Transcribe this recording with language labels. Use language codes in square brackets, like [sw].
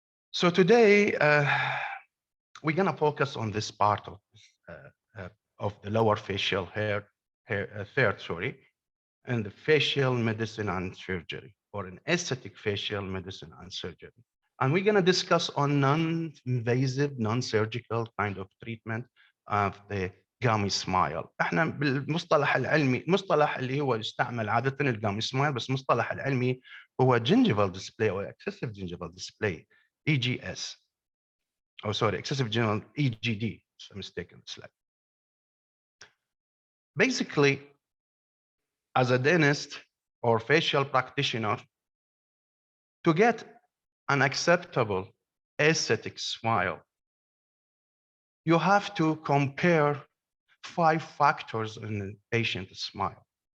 [en] So today, we're gonna focus on this part of the lower facial hair third, sorry, and the facial medicine and surgery, or an aesthetic facial medicine and surgery. And we're gonna discuss on non-invasive, non-surgical kind of treatment of the gummy smile. [ar] احنا بالمصطلح العلمي، المصطلح اللي هو يستعمل عادة الجامي سمايل، بس المصطلح العلمي هو [en] gingival display or excessive gingival display, EGS. Oh, sorry, excessive gingival, EGD. It's a mistake in the slide. Basically, as a dentist or facial practitioner, to get an acceptable aesthetic smile, you have to compare 5 factors in the patient's smile.